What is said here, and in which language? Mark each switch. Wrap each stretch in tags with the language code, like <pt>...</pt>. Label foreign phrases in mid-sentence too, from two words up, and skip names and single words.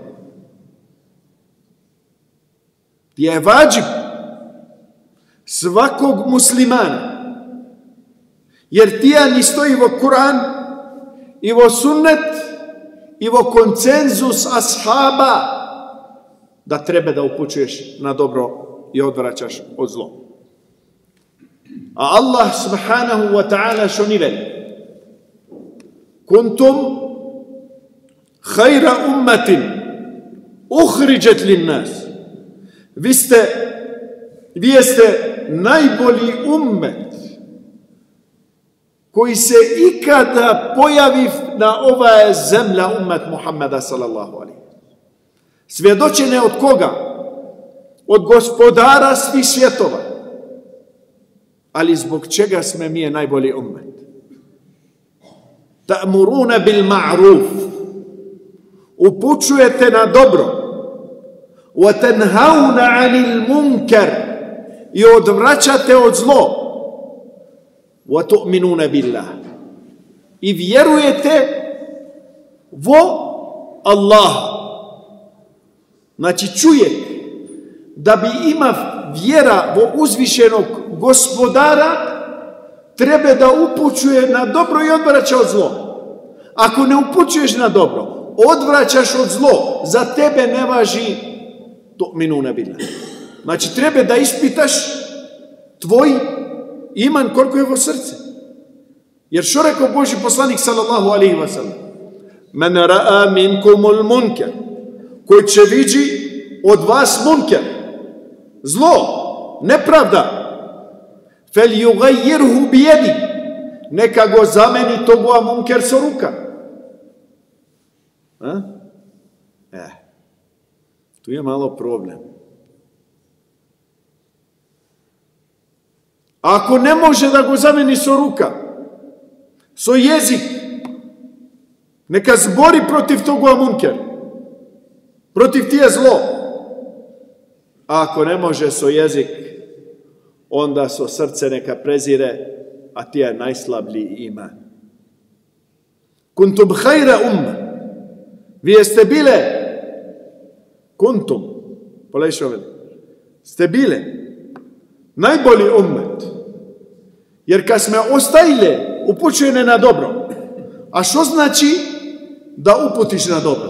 <bs>Tija je vađib svakog muslimana, jer tija ni stoji vo Kur'an i vo sunnet i vo konsenzus ashaba da treba da upućuješ na dobro i odvraćaš od zlo. A</bs> <ar>الله سبحانه وتعالى</ar> <bs>što ni veli:</bs> <ar>كنتم خير أمة أخرجت للناس.</ar> <bs>Vi jeste najbolji ummet koji se ikada pojavi na ova zemlja, ummet Muhammeda</bs> <ar>صلى الله عليه.</ar> <bs>Svjedočene od koga? Od gospodara svih svjetova. Ali zbog čega sme mi je najbolji ummet?</bs> <ar>تأمرون بالمعروف.</ar> <bs>Upućujete na dobro.</bs> <ar>وتنهون عن المنكر.</ar> <bs>I odvraćate od zlo.</bs> <ar>وتؤمنون بالله.</ar> <bs>I vjerujete vo Allah. Znači čujete da bi ima vjera vo uzvišenog gospodara, treba da upućuje na dobro i odvraća od zlo. Ako ne upućuješ na dobro, odvraćaš od zlo, za tebe ne važi</bs> <ar>تؤمنون بالله.</ar> <bs>Znači treba da ispitaš tvoj iman koliko je vo srce. Jer što rekao Boži poslanik</bs> <ar>صلى الله عليه وسلم? من رأى منكم المنكر,</ar> <bs>koji će viđi od vas munkar, zlo, nepravda,</bs> <ar>فليغيره بيده,</ar> <bs>neka go zameni toga munkar sa ruka. Tu je malo problem. Ako ne može da go zameni sa ruka, so jezik, neka zbori protiv toga munkar, protiv tije zlo. A ako ne može so jezik, onda so srce neka prezire, a tije je najslabliji iman.</bs> <ar>كنتم خير أمة.</ar> <bs>Vi jeste bile, kuntum, ste bile najbolji ummet. Jer kad sme ostajile upućene na dobro, a što znači da uputiš na dobro?</bs>